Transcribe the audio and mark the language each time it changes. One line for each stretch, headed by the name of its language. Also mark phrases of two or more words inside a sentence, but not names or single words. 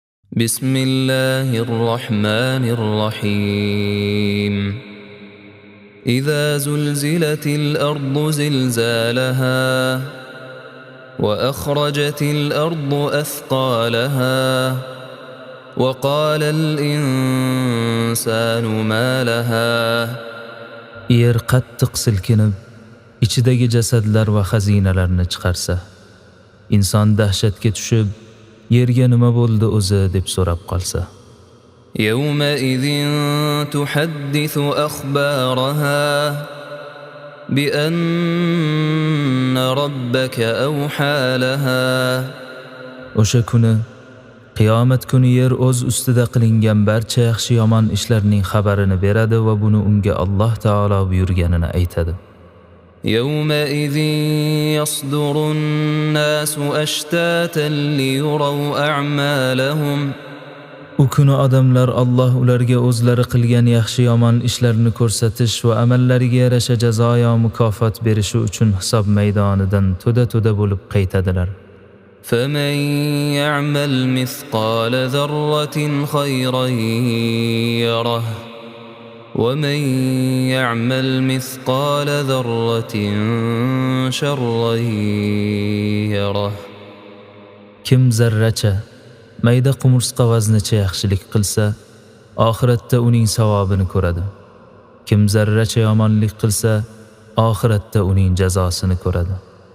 Arabic: بسم الله الرحمن الرحيم إذا زلزلت الأرض زلزالها وأخرجت الأرض أثقالها وقال الإنسان ما لها
Uzbek: Yer qattiq silkinib, ichidagi jasadlar va xazinalarni chiqarsa, inson dahshatga tushib, yerga nima bo'ldi o'zi deb so'rab qolsa.
Arabic: يومئذ تحدث أخبارها بأن ربك أوحى لها
Uzbek: O'sha kuni, qiyomat kuni yer o'z ustida qilingan barcha yaxshi yomon ishlarning xabarini beradi va buni unga Alloh taolo buyurganini aytadi.
Arabic: يومئذ يصدر الناس أشتاتا ليروا أعمالهم
Uzbek: U kuni odamlar Alloh ularga o'zlari qilgan yaxshi yomon ishlarini ko'rsatish va amallariga yarasha jazo yo mukofot berishi uchun hisob maydonidan to'da bo'lib qaytadilar.
Arabic: فمن يعمل مثقال ذرة خيرا يره ومن يعمل مثقال ذرة شرا يره
Uzbek: Kim zarracha, mayda qumursqa vaznicha yaxshilik qilsa, oxiratda uning savobini ko'radi. Kim zarracha yomonlik qilsa, oxiratda uning jazosini ko'radi.